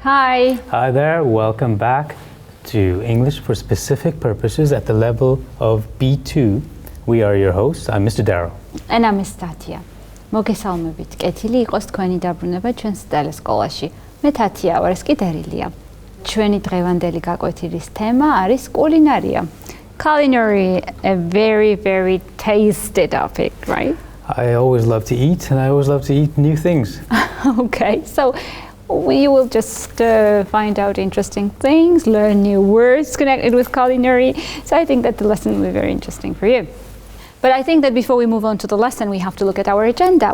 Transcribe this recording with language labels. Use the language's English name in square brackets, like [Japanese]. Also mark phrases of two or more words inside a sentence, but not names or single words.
[English] Hi. Hi there, welcome back to English for Specific Purposes at the level of B2. We are your hosts. I'm Mr. Darrow. And I'm Miss Tatia. [Georgian] მოგესალმებით. კეთილი იყოს თქვენი დაბრუნება ჩვენს ტელესკოლაში. მე თათია ვარ, ეს კი დერილია. ჩვენი დღევანდელი გაკვეთილის თემა არის კულინარია. [English] Culinary, a very, very tasty topic, right? I always love to eat, and I always love to eat new things. Okay, so we will just find out interesting things, learn new words connected with culinary. So I think that the lesson will be very interesting for you. But I think that before we move on to the lesson, we have to look at our agenda.